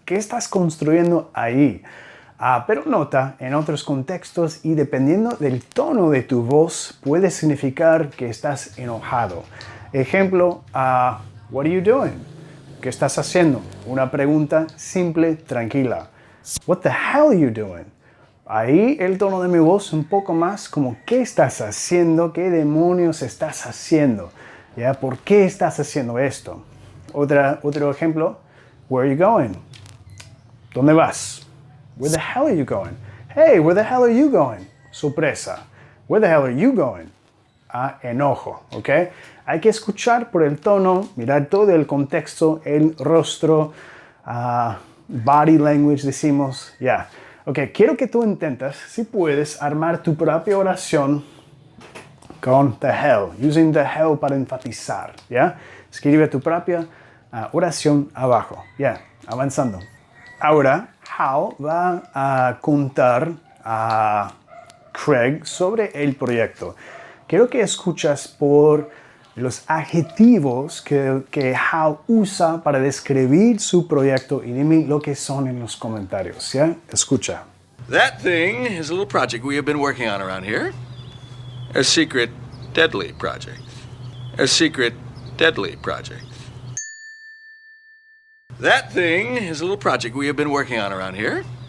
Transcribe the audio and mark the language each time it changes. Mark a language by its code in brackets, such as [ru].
[es] ¿Qué estás construyendo ahí? Pero nota, en otros contextos y dependiendo del tono de tu voz, puede significar que estás enojado. Ejemplo, [en] what are you doing? [es] ¿Qué estás haciendo? Una pregunta simple, tranquila. [en] What the hell are you doing? [es] Ahí el tono de mi voz un poco más como, ¿qué estás haciendo? ¿Qué demonios estás haciendo? ¿Ya? ¿Por qué estás haciendo esto? Otro ejemplo, [en] where are you going? [es] ¿Dónde vas? [en] Where the hell are you going? Hey, where the hell are you going? Sorpresa. Where the hell are you going? [es] Enojo, ¿ok? Hay que escuchar por el tono, mirar todo el contexto, el rostro, [en] body language [es] decimos, ya. Ok, quiero que tú intentes, si puedes, armar tu propia oración con the hell, [en] using the hell [es] para enfatizar, ¿ya? Escribe tu propia oración abajo, ya, avanzando. Ahora, Hal va a contar a Craig sobre el proyecto. Quiero que escuchas por los adjetivos que Hal usa para describir su proyecto y dime lo que son en los comentarios, ¿ya? Escucha. [en] That thing is a little project we have been working on around here. A secret, deadly project. A secret, deadly project. That thing is a little project we have been working on around here.